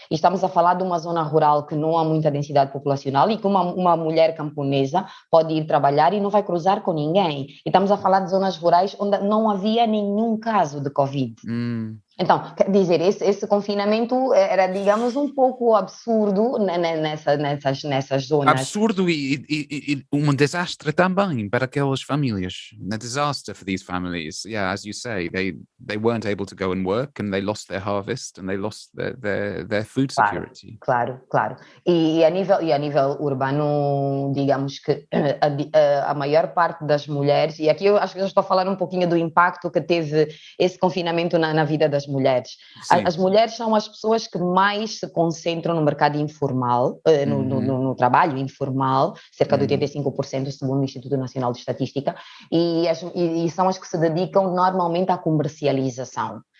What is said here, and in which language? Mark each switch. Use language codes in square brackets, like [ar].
[pt] E estamos a falar de uma zona rural que não há muita densidade populacional e que uma mulher camponesa pode ir trabalhar e não vai cruzar com ninguém. E estamos a falar de zonas rurais onde não havia nenhum caso de Covid. Então, quer dizer, esse confinamento era, digamos, um pouco absurdo nessas zonas. Absurdo e desastre também para aquelas famílias. [en] A disaster for these families. Yeah, as you say, they weren't able to go and work and they lost their harvest and they lost their food [pt] Claro, [en] security. [pt] claro. A nível urbano, digamos que a maior parte das mulheres, e aqui eu acho que já estou a falar um pouquinho do impacto que teve esse confinamento na vida das mulheres. As mulheres são as pessoas que mais se concentram no mercado informal, no trabalho informal, cerca de 85% segundo o Instituto Nacional de Estatística, e são as que se dedicam normalmente à comercialização.